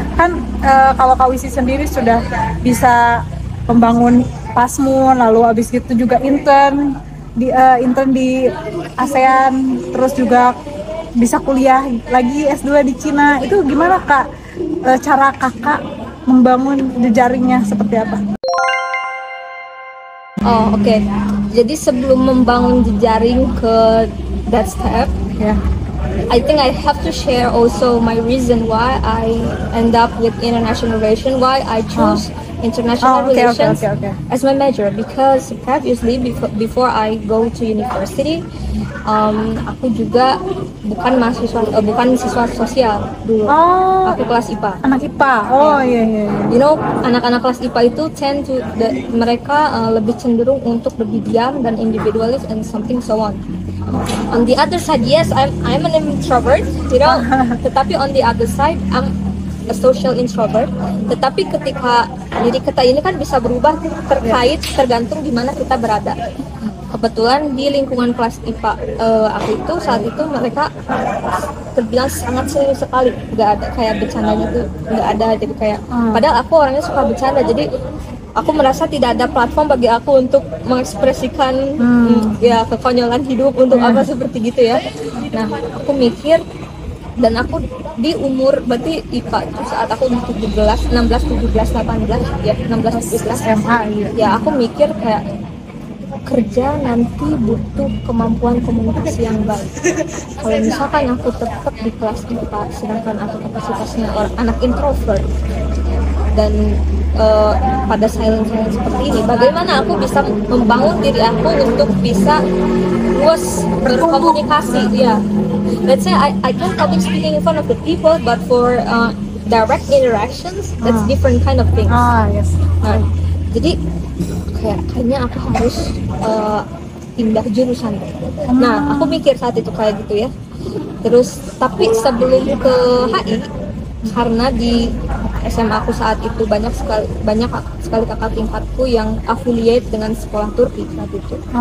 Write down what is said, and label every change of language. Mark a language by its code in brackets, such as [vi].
[id] Kan kalau Kawisi sendiri sudah bisa membangun Pasmun, lalu abis itu juga intern di ASEAN, terus juga bisa kuliah lagi S2 di Cina. Itu gimana Kak, cara Kakak membangun jejaringnya seperti apa? Oh oke. Jadi sebelum membangun jejaring ke [en] that step, I think I have to share also my reason why I end up with international relation, why I choose international relations as my major, because previously before I go to university, [id] aku juga bukan siswa sosial dulu. Aku kelas IPA. Anak IPA. Oh iya. [en] You know, [id] anak-anak kelas IPA itu mereka lebih cenderung untuk lebih diam dan individualis [en] and something so on. On the other side, yes, I'm an introvert, you know. [id] Tetapi [en] on the other side, I'm a social introvert. [id] Tetapi ketika diri kita ini kan bisa berubah tergantung di mana kita berada. Kebetulan di lingkungan kelas IPA aku itu saat itu mereka terbilang sangat serius sekali, nggak ada kayak bercandanya tuh nggak ada, jadi kayak padahal aku orangnya suka bercanda, jadi aku merasa tidak ada platform bagi aku untuk mengekspresikan ya kekonyolan hidup untuk apa seperti gitu ya. Nah aku mikir, dan aku di umur berarti IPA itu saat aku 16, 18 ya 16 SMA ya aku mikir kayak kerja nanti butuh kemampuan komunikasi yang baik. Kalau misalkan aku tetap di kelas IPA sedangkan aku kapasitasnya anak introvert dan pada silent seperti ini, bagaimana aku bisa membangun diri aku untuk bisa luas berkomunikasi? Ya, [en] let's say I can public speaking in front of the people, but for direct interactions, that's different kind of things. Yes. [id] Nah, jadi kayaknya aku harus pindah jurusan. Nah, aku mikir saat itu kayak gitu ya. Terus, tapi sebelum ke HI, karena di SMA aku saat itu banyak sekali kakak tingkatku yang affiliate dengan sekolah Turki saat itu.